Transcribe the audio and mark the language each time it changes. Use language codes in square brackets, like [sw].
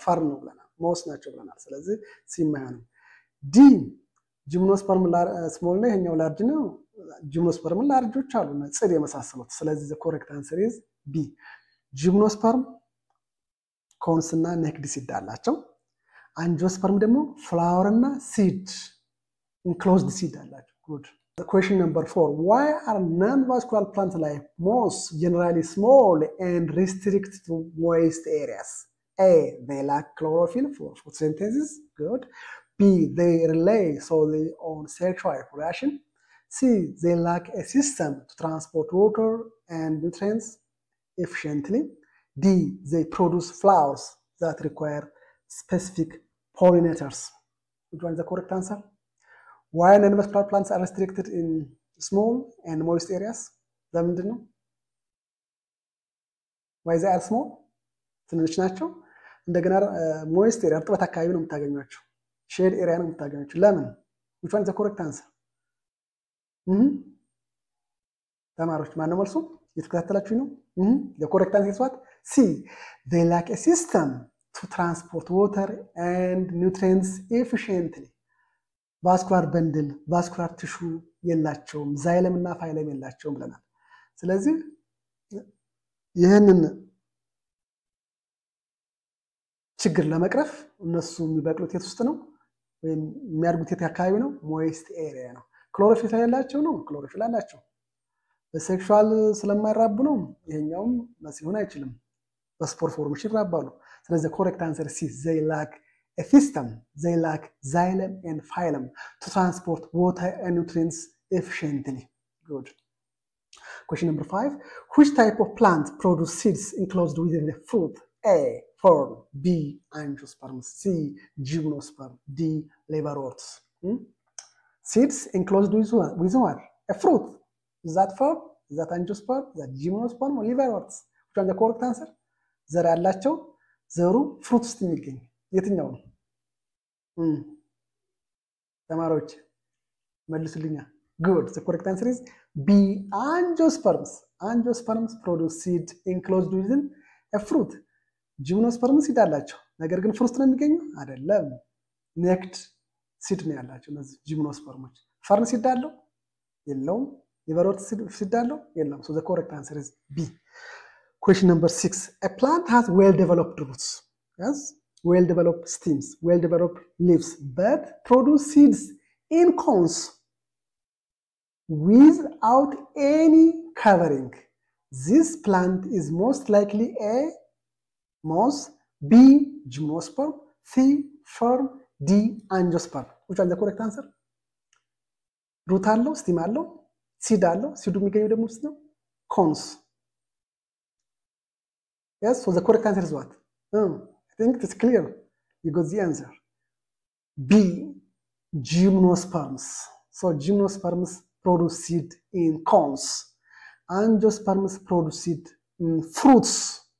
[am] ፈር ነው ብለናል፣ ማውስ ናቸው ብለናል። ስለዚህ ሲማያንም ዲ ጂምኖስፐርም ስሞል ነው፣ ይሄኛው ላርጅ ነው። ጂምኖስፐርምን ላርጆች አሉ ጽድ የመሳሰሉት። ስለዚህ [en] the correct answer is B. [am] ጂምኖስፐርም ኮንስ እና ኔክድ ሲድ አላቸው። አንጂኦስፐርም ደግሞ ፍላወር እና ሲድ ኢንክሎዝድ ሲድ አላቸው። ጉድ። [en] Question number 4. Why are non-vascular plants like moss generally small and restricted to moist areas? A. They lack chlorophyll for photosynthesis. Good. B. They rely solely on sexual reproduction. C. They lack a system to transport water and nutrients efficiently. D. They produce flowers that require specific pollinators. Which one is the correct answer? Why non-vascular plants are restricted in small and moist areas? [am] ለምንድን ነው? [en] Why they are small? [am] ትንሽ ናቸው። እንደገና moist area እርጥበት አካባቢ ነው የምታገኟቸው። ሼድ ኤሪያ ነው የምታገኙት። ለምን? [en] which one is the correct answer? [am] ተማሪዎች ማነው መልሱ? እየተከታተላችሁ ነው? [en] the correct answer is what? C. They lack a system to transport water and nutrients efficiently. [am] vascular bundle, vascular tissue የላቸውም፣ ዛይለም እና ፋይለም የላቸውም ብለናል። ስለዚህ ይህንን ችግር ለመቅረፍ እነሱ የሚበቅሉት የት ውስጥ ነው? ወይም የሚያድጉት የት አካባቢ ነው? ሞይስት ኤሪያ ነው። ክሎሮፊል ያላቸው ነው? ክሎሮፊል አላቸው። በሴክሹዋል ስለማይራቡ ነው? ይሄኛውም ሊሆን አይችልም። በስፖር ፎርሜሽን ይራባሉ። ስለዚህ ኮሬክት አንሰር ሲ [en] they lack a system, they lack xylem and phylum to transport water and nutrients efficiently. Good. Question number 5. Which type of plant produce seeds enclosed within the fruit? A. Fern. B. Angiosperms. C. Gymnosperm. D. Liverworts. Seeds enclosed with what? A fruit. Is that fern? Is that angiosperm? Is that gymnosperm or liverworts? Which one is the correct answer? [am] ዘር ያላቸው ዘሩ ፍሩት ውስጥ የሚገኝ የትኛው ነው? ተማሪዎች መልሱልኛ። [en] Good. The correct answer is B. Angiosperms. Angiosperms produce seed enclosed within a fruit. [am] Gymnosperms seed አላቸው ነገር ግን ፍሩት ነው የሚገኘው አይደለም። ኔክድ ሲድ ነው ያላቸው እነዚህ ጂምኖስፐርሞች። ፈርን ሲድ አለው የለውም። ሊቨርወርት ሲድ አለው የለም። [en] So the correct answer is B. Question number 6. A plant has well-developed roots, yes, well-developed stems, well-developed leaves, but produce seeds in cones without any covering. This plant is most likely A. moss, B. gymnosperm, C. fern, D. angiosperm. Which is the correct answer? [am] Root አለው stem አለው seed አለው seed የሚገኘው ደግሞ ውስጥ ነው cones. [en] Yes, so the correct answer is what? I think it's clear. You got the answer. B. Gymnosperms. So gymnosperms produce seed in cones. Angiosperms produce seed in fruits.